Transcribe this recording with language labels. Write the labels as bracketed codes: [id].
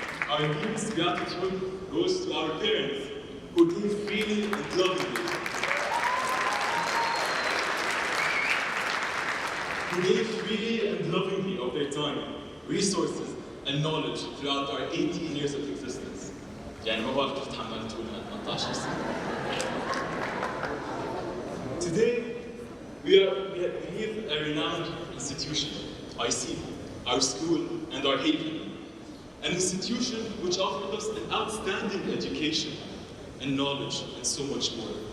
[en] Our deepest gratitude goes to our parents, who gave freely and lovingly. Who gave freely and lovingly of their time, resources, and knowledge throughout our 18 years of existence. [ar] يعني ما بعرف كيف تحملتوا لنا 18 سنة. [en] Today, we leave a renowned institution, IC, our school and our haven. An institution which offered us an outstanding education and knowledge and so much more.